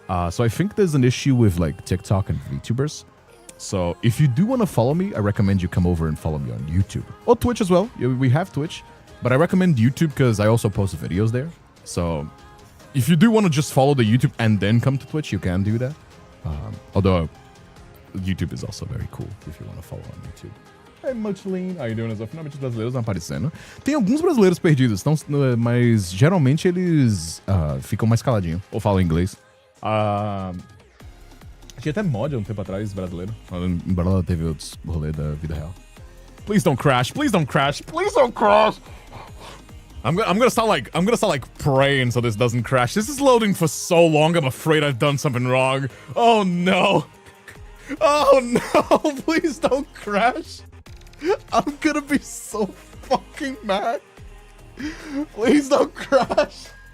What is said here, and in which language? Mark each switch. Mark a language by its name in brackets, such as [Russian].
[English] So I think there's an issue with like TikTok and VTubers. So if you do want to follow me, I recommend you come over and follow me on YouTube. Or Twitch as well. We have Twitch. But I recommend YouTube because I also post videos there. So if you do want to just follow the YouTube and then come to Twitch, you can do that. Although YouTube is also very cool if you want to follow on YouTube. Hey, Muchlin, how you doing? [Portuguese] Finalmente os brasileiros estão aparecendo. Tem alguns brasileiros perdidos, mas geralmente eles ficam mais caladinhos ou falam inglês. Tinha até mod há um tempo atrás, brasileiro. Embora ela teve outros rolês da vida real. [English] Please don't crash. Please don't crash. Please don't crash. I'm gonna start like praying so this doesn't crash. This is loading for so long. I'm afraid I've done something wrong. Oh no. Oh no. Please don't crash. I'm gonna be so fucking mad. Please don't crash.